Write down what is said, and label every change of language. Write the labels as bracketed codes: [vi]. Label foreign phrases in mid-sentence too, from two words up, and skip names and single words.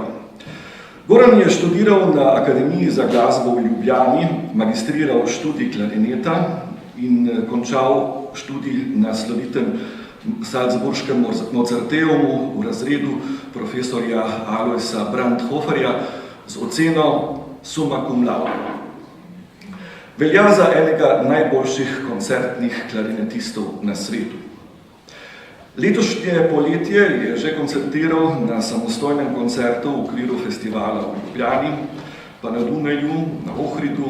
[sl] Goran je študiral na Akademiji za glasbo v Ljubljani, magistriral študij klarineta in končal študij na slovitem Salzburškem Mozarteumu v razredu profesorja Alojsa Brandhoferja z oceno [la] summa cum laude. [sl] Velja za enega najboljših koncertnih klarinetistov na svetu. Letošnje poletje je že koncertiral na samostojnem koncertu v okviru festivala v Ljubljani, pa na Dunaju, na Ohridu.